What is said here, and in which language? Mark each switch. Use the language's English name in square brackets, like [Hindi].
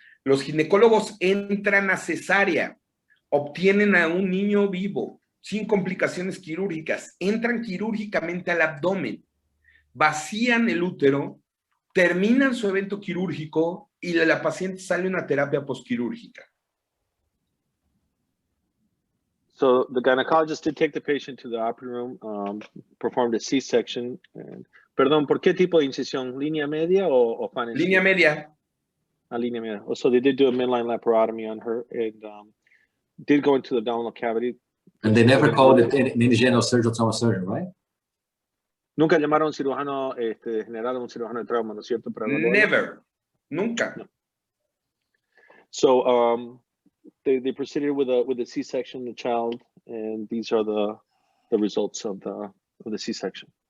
[Spanish] Los ginecólogos entran a cesárea, obtienen a un niño vivo, sin complicaciones quirúrgicas, entran quirúrgicamente al abdomen, vacían el útero, terminan su evento quirúrgico y la paciente sale a una terapia postquirúrgica. [English] So the gynecologist did take the patient to the operating room, performed a C-section. [Spanish] Perdón, ¿por qué tipo de incisión? ¿Línea media o fan? Línea media. Línea media. [English] So they did do a midline laparotomy on her and did go into the abdominal cavity. And they never called it an general surgeon, trauma surgeon, right? [Spanish] Nunca llamaron a un cirujano general o un cirujano de trauma, ¿no es cierto? Para [English] Never. [Spanish] Nunca. No. [English] So they proceeded with a C-section, the child, and these are the results of the C-section.